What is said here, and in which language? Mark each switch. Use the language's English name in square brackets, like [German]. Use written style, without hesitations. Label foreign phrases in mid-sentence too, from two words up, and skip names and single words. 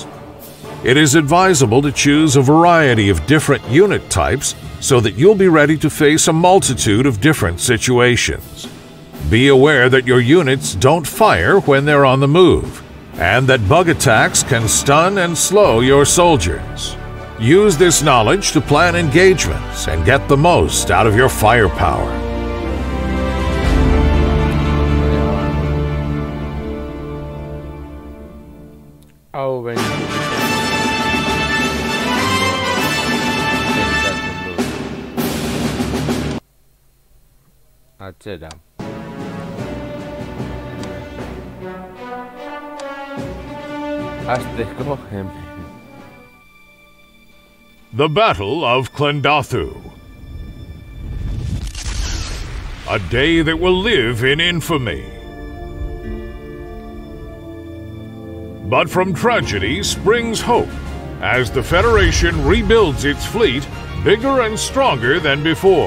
[English] It is advisable to choose a variety of different unit types so that you'll be ready to face a multitude of different situations. Be aware that your units don't fire when they're on the move, and that bug attacks can stun and slow your soldiers. Use this knowledge to plan engagements and get the most out of your firepower. [Basque] Hau behin atzera. Hasteko hemen. [English] The Battle of Clendathu. A day that will live in infamy. But from tragedy springs hope, as the Federation rebuilds its fleet bigger and stronger than before.